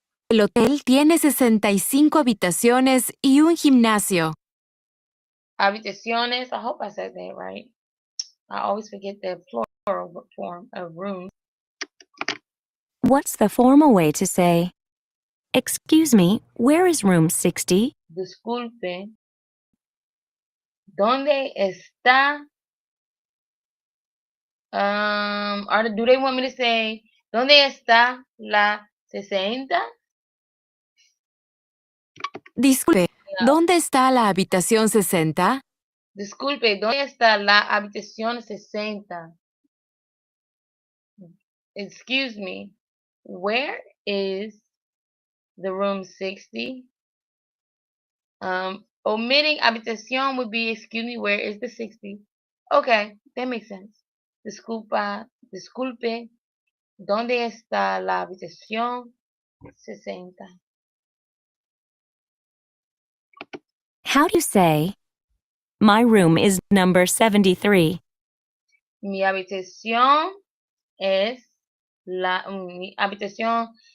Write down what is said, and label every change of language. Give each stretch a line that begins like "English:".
Spanish: El hotel tiene 65 habitaciones y un gimnasio.
English: Habitaciones, I hope I said that right. I always forget the plural form of rooms. What's the formal way to say, excuse me, where is room 60?
Spanish: Disculpe. ¿Dónde está?
English: Do they want me to say,
Spanish: ¿dónde está la 60? Disculpe,
English: No.
Spanish: ¿dónde está la habitación 60? Disculpe, ¿dónde está la habitación 60?
English: Excuse me, where is the room 60? Omitting habitación would be, excuse me, where is the 60? Okay, that makes sense.
Spanish: Disculpe, ¿dónde está la habitación 60?
English: How do you say, my room is number 73?
Spanish: Mi habitación es mi habitación.